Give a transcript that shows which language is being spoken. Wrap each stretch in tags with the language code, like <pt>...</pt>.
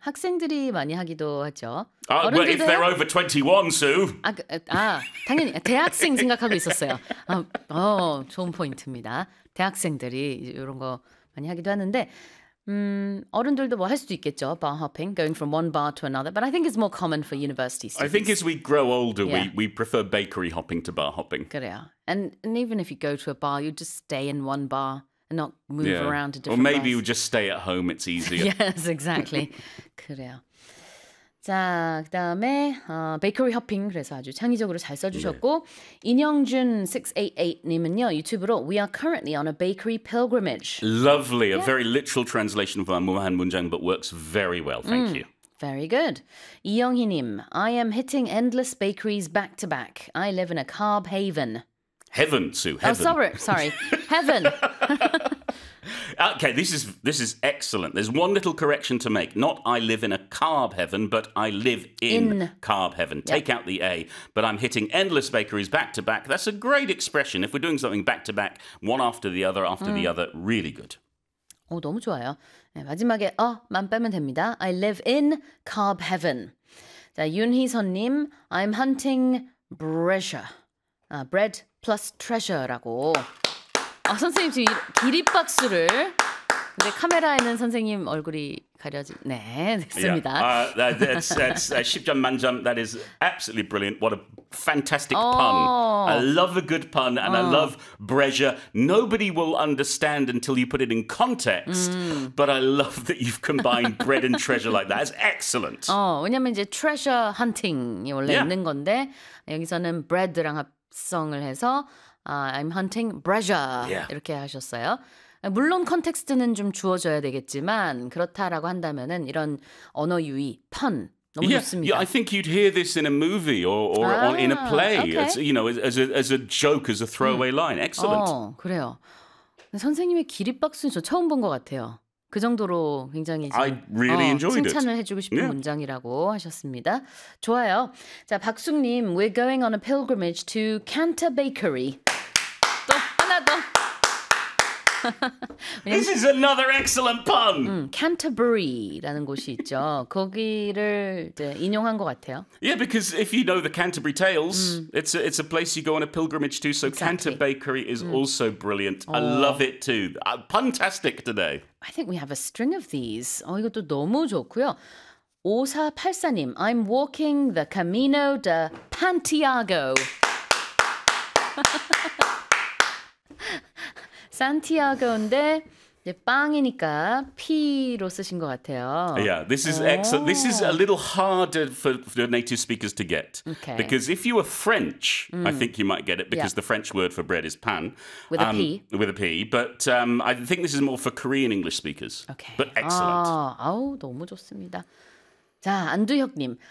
<ko>학생들이 많이 하기도 하죠.</ko> <en>But if they're over 21, Sue.</en> <ko>당연히 대학생 생각하고 있었어요. 좋은 포인트입니다. 대학생들이 이런 거 많이 하기도 하는데 어른들도 뭐 할 수도 있겠죠.</ko> <en>Bar hopping, going from one bar to another. But I think it's more common for university students. I think as we grow older, we prefer bakery hopping to bar hopping.</en> <ko>그래요.</ko> <en>And even if you go to a bar, you just stay in one bar. And not move around to different Or maybe bars. You just stay at home, it's easier. Yes, exactly.</en> <ko>그래요. 자, 그 다음에 bakery hopping, 그래서 아주 창의적으로 잘 써주셨고 인영준688님은요, 유튜브로</ko> <en>We are currently on a bakery pilgrimage. Lovely, a very literal translation of our</en> <ko>무한 문장,</ko> <en>but works very well, thank you. Very good. 이영희님, I am hitting endless bakeries back to back. I live in a carb haven. Heaven, Sue. Heaven. Oh, sorry. Sorry. Heaven. Okay, this is excellent. There's one little correction to make. Not I live in a carb heaven, but I live in carb heaven. Take out the A. But I'm hitting endless bakeries back to back. That's a great expression. If we're doing something back to back, one after the other, after the other, really good.</en> <ko>너무 좋아요. 네, 마지막에 만 빼면 됩니다.</ko> <en>I live in carb heaven.</en> <ko>자,</ko> <en>윤희선님, I'm hunting treasure. Bread. Plus treasure</en> <ko>라고. 선생님 지금 기립박수를. 근데 카메라에는 선생님 얼굴이 가려진. 네, 됐습니다.</ko> <en>That's</en> <ko>10점 만점.</ko> <en>That is absolutely brilliant. What a fantastic pun. I love a good pun and I love treasure. Nobody will understand until you put it in context. But I love that you've combined bread and treasure like that. That's excellent.</en> <ko>왜냐면 이제 treasure hunting이 원래 있는 건데 여기서는 bread랑 성을 해서</ko> <en>I'm hunting treasure</en> <ko>이렇게 하셨어요. 물론 컨텍스트는 좀 주어져야 되겠지만 그렇다라고 한다면은 이런 언어 유희 pun 너무 좋습니다.</ko> <en>Yeah, I think you'd hear this in a movie or in a play. Okay. As, you know, as a joke, as a throwaway line. Excellent.</en> <ko>그래요. 선생님의 기립박수는 저 처음 본 것 같아요. 그 정도로 굉장히</ko> <en>I really enjoyed</en> <ko>칭찬을</ko> <en>it.</en> <ko>해주고 싶은 문장이라고 하셨습니다. 좋아요. 자,</ko> <en>박숙님, We're going on a pilgrimage to Canter Bakery.</en> <ko>또 하나 더.</ko> <en>This is another excellent pun.</en> <ko>Canterbury라는 곳이 있죠. 거기를 이제 인용한 것 같아요.</ko> <en>Yeah, because if you know the Canterbury Tales, it's a place you go on a pilgrimage to. So Canter Bakery is also brilliant. I love it too. Puntastic today. I think we have a string of these.</en> <ko>이것도 너무 좋고요.</ko> <en>5484님, I'm walking the Camino de Santiago.</en> <ko>Santiago인데 빵이니까 P로 쓰신 것 같아요.</ko> <en>Yeah, this is excellent. This is a little harder for native speakers to get. Okay. Because if you were French, I think you might get it because the French word for bread is pan. With a P. With a P. But I think this is more for Korean English speakers. Okay. But excellent.</en> <ko>아우, 너무 좋습니다. 자, 안두혁님.</ko>